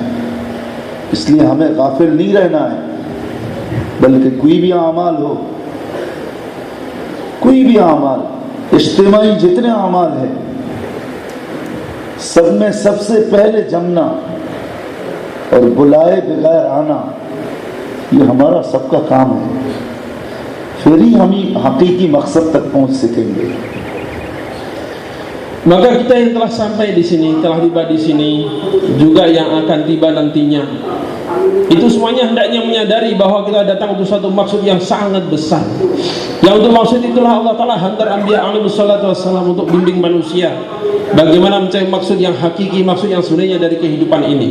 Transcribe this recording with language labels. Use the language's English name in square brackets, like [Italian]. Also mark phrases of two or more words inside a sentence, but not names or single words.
[Hindi] इसलिए हमें गाफिल नहीं रहना है, बल्कि कोई भी अमाल हो, कोई भी अमाल, इज्तिमाई जितने अमाल है, सब में सबसे पहले जमना और बुलाए बगैर आना, ये हमारा सबका काम है। फिर ही हम हकीकी मकसद तक पहुंच सकेंगे। [Indonesian] Maka kita yang telah sampai di sini, telah tiba di sini, juga yang akan tiba nantinya, itu semuanya hendaknya menyadari bahwa kita datang untuk satu maksud yang sangat besar. Yang untuk maksud itulah [Arabic] الله تعالى [Indonesian] hantar Anbiya [Arabic] عليه الصلاة والسلام [Indonesian] untuk bimbing manusia bagaimana mencari maksud yang hakiki, maksud yang sebenarnya dari kehidupan ini.